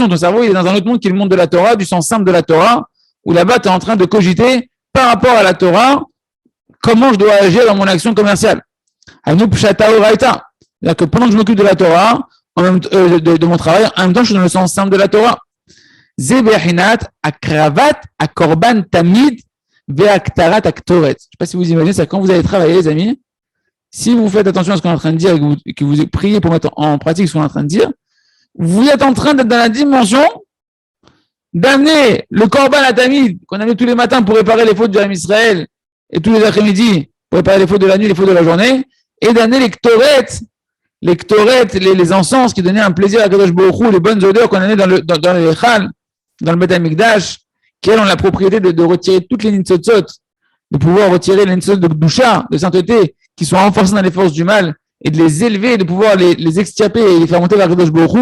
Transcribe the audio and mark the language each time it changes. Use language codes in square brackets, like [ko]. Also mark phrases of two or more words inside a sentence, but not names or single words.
[fr] Ton cerveau, il est dans un autre monde qui est le monde de la Torah, du sens simple de la Torah, où là-bas, tu es en train de cogiter par rapport à la Torah, comment je dois agir dans mon action commerciale. C'est-à-dire que pendant que je m'occupe de la Torah, de mon travail, en même temps, je suis dans le sens simple de la Torah. [he] זו־בחינת, הקרבת, הקרבן, תמיד, והקטרת, הקטורת. [fr] Je ne sais pas si vous imaginez, c'est quand vous allez travailler, les amis, si vous faites attention à ce qu'on est en train de dire et que vous priez pour mettre en pratique ce qu'on est en train de dire, vous êtes en train d'être dans la dimension d'amener le korban à tamid, qu'on amène tous les matins pour réparer les fautes du [he] עם ישראל [fr] et tous les après-midi pour réparer les fautes de la nuit, les fautes de la journée, et d'amener les ktoret, les encens qui donnaient un plaisir à [he] קדוש ברוך הוא, [fr] les bonnes odeurs qu'on amenait dans le Echal, dans le [he] בית המקדש, [fr] qui ont la propriété de retirer toutes les nitzotzot, de pouvoir retirer les nitzotzot de doucha, de sainteté, qui sont renforcés dans les forces du mal, et de les élever, de pouvoir les extirper et les faire monter vers [he] קדוש ברוך הוא.